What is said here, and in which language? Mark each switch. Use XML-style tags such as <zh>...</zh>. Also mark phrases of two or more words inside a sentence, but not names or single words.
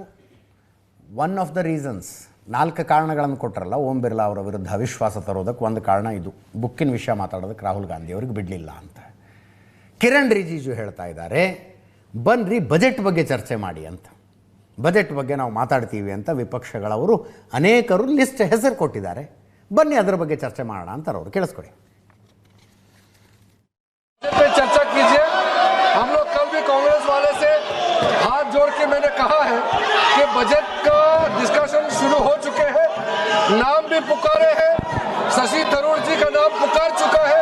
<en>one of the reasons,</en> <kn>4 ಕಾರಣಗಳನ್ನು ಕೊಟ್ಟರಲ್ಲ ಓಂ ಬಿರ್ಲಾ ಅವರ ವಿರುದ್ಧ ಅವಿಶ್ವಾಸ ತರೋದಕ್ಕೆ ಒಂದು ಕಾರಣ ಇದು, ಬುಕ್ಕಿನ ವಿಷಯ ಮಾತಾಡೋದಕ್ಕೆ ರಾಹುಲ್ ಗಾಂಧಿ ಅವ್ರಿಗೆ ಬಿಡಲಿಲ್ಲ ಅಂತ. ಕಿರಣ್ ರಿಜಿಜು ಹೇಳ್ತಾ ಇದ್ದಾರೆ, ಬನ್ನಿರಿ ಬಜೆಟ್ ಬಗ್ಗೆ ಚರ್ಚೆ ಮಾಡಿ ಅಂತ. ಬಜೆಟ್ ಬಗ್ಗೆ ನಾವು ಮಾತಾಡ್ತೀವಿ ಅಂತ ವಿಪಕ್ಷಗಳವರು ಅನೇಕರು ಲಿಸ್ಟ್ ಹೆಸರು ಕೊಟ್ಟಿದ್ದಾರೆ. ಬನ್ನಿ ಅದರ ಬಗ್ಗೆ ಚರ್ಚೆ ಮಾಡೋಣ ಅಂತಾರೆ ಅವರು. ಕೇಳಿಸ್ಕೊಡಿ.</kn> <hi>चर्चा कीजिए. हम लोग कल भी कांग्रेस वाले से हाथ जोड़ के मैंने कहा है कि बजट का डिस्कशन शुरू हो चुके हैं, नाम भी पुकारे हैं, शशि थरूर जी का नाम पुकार चुका है.</hi>